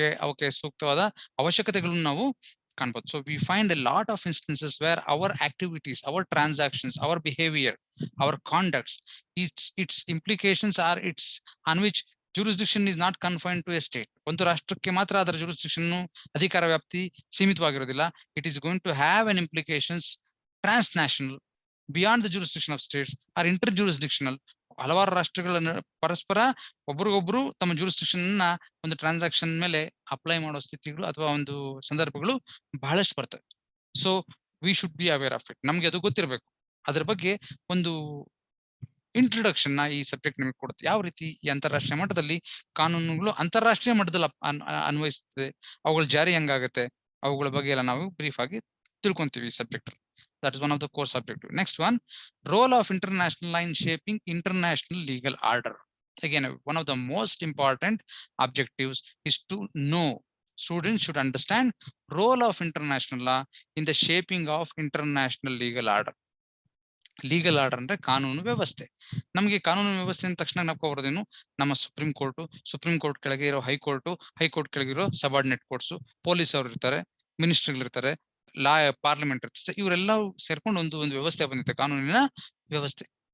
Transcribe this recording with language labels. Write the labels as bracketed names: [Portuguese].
[Kannada] ಅವಕ್ಕೆ ಸೂಕ್ತವಾದ ಅವಶ್ಯಕತೆಗಳನ್ನು ನಾವು ಕಾಣ್ಬೋದು. [English] So we find a lot of instances where our activities, our transactions, our behaviour, our conducts, its implications are its on which jurisdiction is not confined to a state. [Kannada] ಒಂದು ರಾಷ್ಟ್ರಕ್ಕೆ ಮಾತ್ರ ಅದರ jurisdiction ಅಧಿಕಾರ ವ್ಯಾಪ್ತಿ ಸೀಮಿತವಾಗಿರೋದಿಲ್ಲ. [English] It is going to have an implications transnational, beyond the jurisdiction of states, or interjurisdictional [Kannada] ಹಲವಾರು ರಾಷ್ಟ್ರಗಳ ಪರಸ್ಪರ ಒಬ್ರಿಗೊಬ್ರು ತಮ್ಮ ಜೂರಿಸ್ಡಿಕ್ಷನ್ ನ ಒಂದು ಟ್ರಾನ್ಸಾಕ್ಷನ್ ಮೇಲೆ ಅಪ್ಲೈ ಮಾಡೋ ಸ್ಥಿತಿಗಳು ಅಥವಾ ಒಂದು ಸಂದರ್ಭಗಳು ಬಹಳಷ್ಟು ಬರ್ತವೆ. [English] So we should be aware of it. [Kannada] ನಮ್ಗೆ ಅದು ಗೊತ್ತಿರಬೇಕು. ಅದ್ರ ಬಗ್ಗೆ ಒಂದು ಇಂಟ್ರೊಡಕ್ಷನ್ ನ ಈ ಸಬ್ಜೆಕ್ಟ್ ನಿಮಗೆ ಕೊಡುತ್ತೆ. ಯಾವ ರೀತಿ ಈ ಅಂತಾರಾಷ್ಟ್ರೀಯ ಮಟ್ಟದಲ್ಲಿ ಕಾನೂನುಗಳು ಅಂತಾರಾಷ್ಟ್ರೀಯ ಮಟ್ಟದಲ್ಲಿ ಅನ್ವಯಿಸ್ತದೆ, ಅವುಗಳ ಜಾರಿ ಹೆಂಗಾಗತ್ತೆ, ಅವುಗಳ ಬಗ್ಗೆ ಎಲ್ಲ ನಾವು ಬ್ರೀಫ್ ಆಗಿ ತಿಳ್ಕೊಂತೀವಿ ಈ subject. [English] That is one of the core subject. Next one, role of international law in shaping international legal order. Again, one of the most important objectives is to know. Students should understand role of international law in the shaping of international legal order. [Kannada] Legal order ಅಂದ್ರೆ ಕಾನೂನು ವ್ಯವಸ್ಥೆ. ನಮಗೆ ಕಾನೂನು ವ್ಯವಸ್ಥೆ ಅಂದ ತಕ್ಷಣ ಜ್ಞಾಪಕ ಬರೋದೇನು? ನಮ್ಮ ಸುಪ್ರೀಂ ಕೋರ್ಟ್ ಕೆಳಗೆ ಇರೋ ಹೈಕೋರ್ಟ್ ಕೆಳಗಿರೋ ಸಬಾರ್ಡಿನೇಟ್ ಕೋರ್ಟ್ಸ್, ಪೊಲೀಸ್ ಅವರು ಇರ್ತಾರೆ, ಮಿನಿಸ್ಟರ್ಗಳು ಇರ್ತಾರೆ, ಪಾರ್ಲಿಮೆಂಟ್ ಇರ್ತದೆ, ಇವರೆಲ್ಲವೂ ಸೇರ್ಕೊಂಡು ಒಂದು ವ್ಯವಸ್ಥೆ ಬಂದಿದೆ, ಕಾನೂನಿನ ವ್ಯವಸ್ಥೆ.